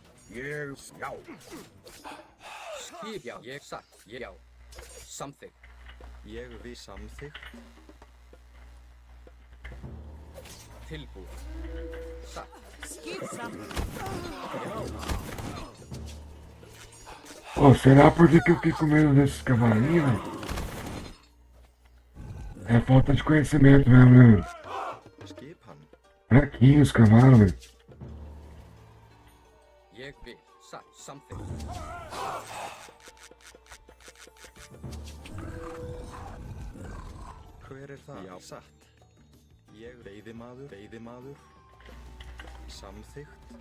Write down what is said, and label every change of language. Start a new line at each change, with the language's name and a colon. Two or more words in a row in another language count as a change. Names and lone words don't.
Icelandic: Já. Skip. Já. Ég satt. Já. Samþykkt. Ég vil. Samþykkt. Tilbúin. Satt. Skip samþykkt. Já.
Portuguese: Pô, será por que eu fiquei com medo desses cavalinhos, velho? É falta de conhecimento mesmo, né? Skipan. Fraquinhos os cavalos, velho.
Icelandic: Ég vil. Satt. Samþykkt. Hver er það? Já. Satt. Veiðimaður. Samþykkt.